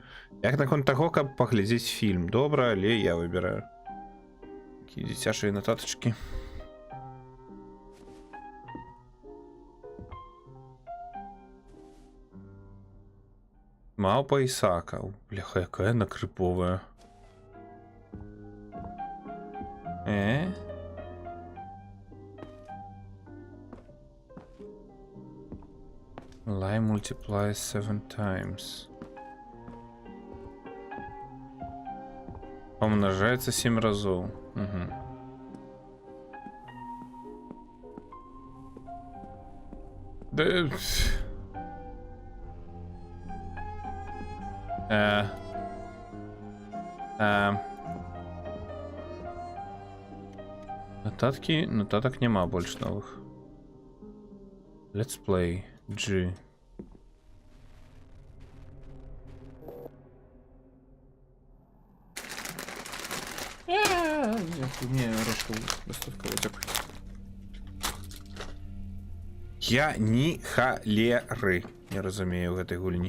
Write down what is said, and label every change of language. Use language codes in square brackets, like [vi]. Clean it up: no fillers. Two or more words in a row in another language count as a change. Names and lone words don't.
[be] Як наконт таго, каб паглядзець фільм? Добра, але я выбіраю. Такія дзіцячыя нататачкі. Маўпа Ісака. Бляха, якая яна крыповая. [en] Lie multiplies 7 times. [ru] Помножается 7 разов. Угу. Да... [be] Нотаток нема больше новых. [en] Let's play G. [be] Не, я ні халеры не разумею гэтай гульні.